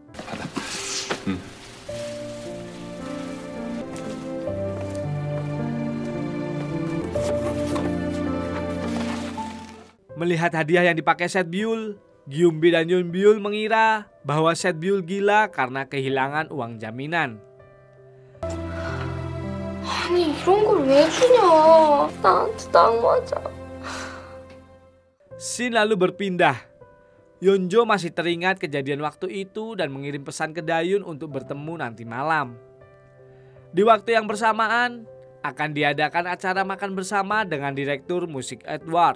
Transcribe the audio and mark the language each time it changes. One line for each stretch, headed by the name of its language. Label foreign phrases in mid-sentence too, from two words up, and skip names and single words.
Indonesian: Melihat hadiah yang dipakai Setbyul, Gyumbi dan Yeonbyul mengira bahwa Setbyul gila karena kehilangan uang jaminan.
Korean: 아니, 이런 걸 왜 주냐? 나한테 딱 맞아.
Indonesian: Scene lalu berpindah. Yeonjo masih teringat kejadian waktu itu dan mengirim pesan ke Dayun untuk bertemu nanti malam. Di waktu yang bersamaan, akan diadakan acara makan bersama dengan direktur musik Edward.